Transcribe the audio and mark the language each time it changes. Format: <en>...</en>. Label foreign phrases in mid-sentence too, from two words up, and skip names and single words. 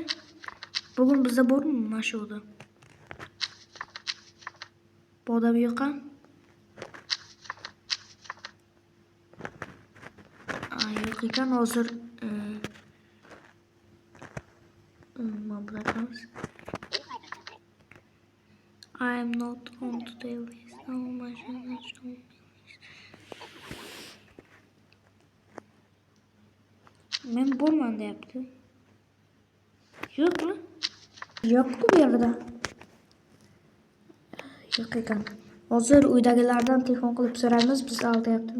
<uz>Bugun bizda bormi mana shu odam? Bu odam yo'q. Yo'q ekan hozir. Nima bo'lamiz?</uz> <en>I am not on today list.</en> <uz>Men borman deyapti. Yo'qmi? Yo'q-ku bu yerda. Yo'q ekan. Hozir uydagilardan telefon qilib so'raymiz, biz aldayaptimi?</uz>